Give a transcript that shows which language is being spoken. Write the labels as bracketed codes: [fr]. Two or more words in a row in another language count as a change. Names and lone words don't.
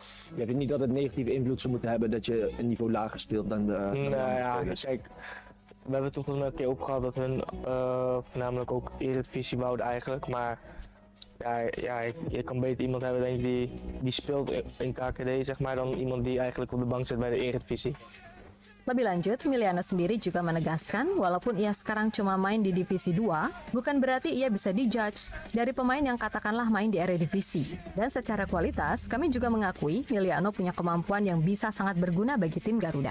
[nl] Je vindt niet dat het negatieve invloed zou moeten hebben dat je een niveau lager speelt dan de andere spelers? Kijk, we hebben toen volgens mij een keer opgehad dat hun voornamelijk ook Eredivisie wouden eigenlijk, maar je kan beter iemand hebben denk ik, die speelt in KKD zeg maar, dan iemand die eigenlijk op de bank zit bij de Eredivisie. [id] Lebih lanjut, Miliano sendiri juga menegaskan walaupun ia sekarang cuma main di divisi 2, bukan berarti ia bisa dijudge dari pemain yang katakanlah main di Eredivisie. Dan secara kualitas, kami juga mengakui Miliano punya kemampuan yang bisa sangat berguna bagi tim Garuda.